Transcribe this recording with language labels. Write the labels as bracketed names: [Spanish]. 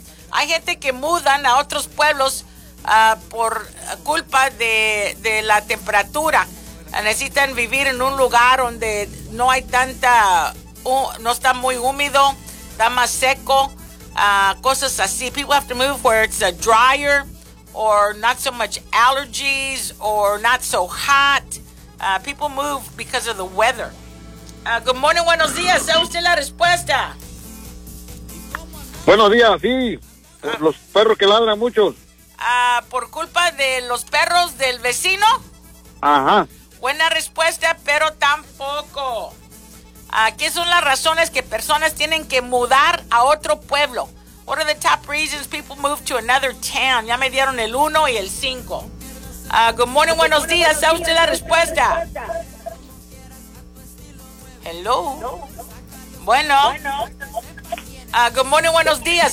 [Spanish] Hay gente que mudan a otros pueblos por culpa de la temperatura. Necesitan vivir en un lugar donde no hay tanta, no está muy húmedo, está más seco, cosas así. [English] People have to move where it's drier or not so much allergies or not so hot. People move because of the weather. Good morning, [Spanish] buenos días. ¿Sabe usted la respuesta? Buenos días, sí. Los perros que ladran muchos. ¿Por culpa de los perros del vecino? Ajá. Buena respuesta, pero tampoco. ¿Qué son las razones que personas tienen que mudar a otro pueblo? [English] What are the top reasons people move to another town? [Spanish] Ya me dieron el 1 y el 5. [English] Good morning, [Spanish] buenos días. ¿Sabe usted la respuesta? [English] Hello. [Spanish] Bueno. [English] Good morning, [Spanish] buenos días.